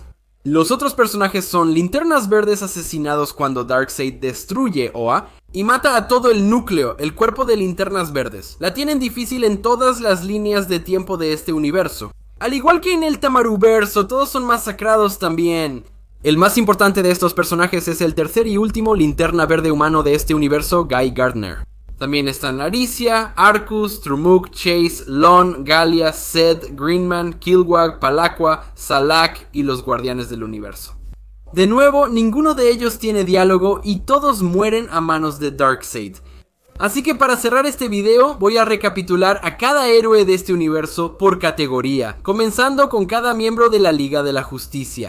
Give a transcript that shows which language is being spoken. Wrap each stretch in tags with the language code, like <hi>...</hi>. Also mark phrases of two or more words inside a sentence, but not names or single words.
<es>Los otros personajes son Linternas Verdes asesinados cuando Darkseid destruye Oa y mata a todo el núcleo, el cuerpo de Linternas Verdes. La tienen difícil en todas las líneas de tiempo de este universo. Al igual que en el Tamaruverso, todos son masacrados también. El más importante de estos personajes es el tercer y último Linterna Verde humano de este universo, Guy Gardner. También están Aricia, Arcus, Trumuk, Chase, Lon, Galia, Zed, Greenman, Kilowog, Palaqua, Salak y los Guardianes del Universo. De nuevo, ninguno de ellos tiene diálogo y todos mueren a manos de Darkseid. Así que para cerrar este video voy a recapitular a cada héroe de este universo por categoría, comenzando con cada miembro de la Liga de la Justicia.</es>